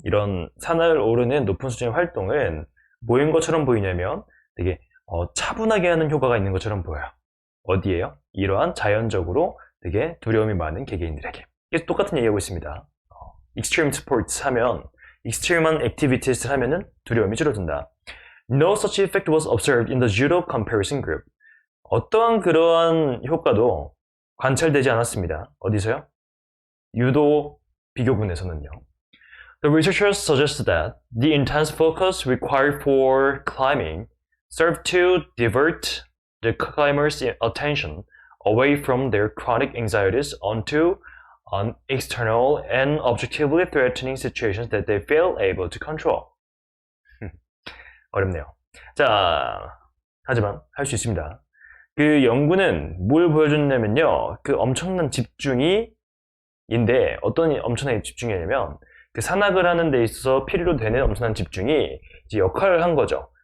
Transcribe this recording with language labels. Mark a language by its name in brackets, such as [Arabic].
[Korean] 이런 산을 오르는 높은 수준의 활동은 뭐인 것처럼 보이냐면 되게 차분하게 하는 효과가 있는 것처럼 보여요. 어디에요? 이러한 자연적으로 되게 두려움이 많은 개개인들에게. 계속 똑같은 얘기하고 있습니다. Extreme sports 하면, extreme한 activities를 하면은 두려움이 줄어든다. [English] No such effect was observed in the judo comparison group. [Korean] 어떠한 그러한 효과도 관찰되지 않았습니다. 어디서요? 유도 비교군에서는요. [English] The researchers suggested that the intense focus required for climbing served to divert the climbers' attention away from their chronic anxieties onto external and objectively threatening situations that they felt able to control. [Korean] 어렵네요. 자, 하지만 할 수 있습니다. 그 연구는 뭘 보여줬냐면요. 그 엄청난 집중인데 어떤 엄청난 집중이냐면 그 산악을 하는 데 있어서 필요로 되는 엄청난 집중이 이제 역할을 한 거죠.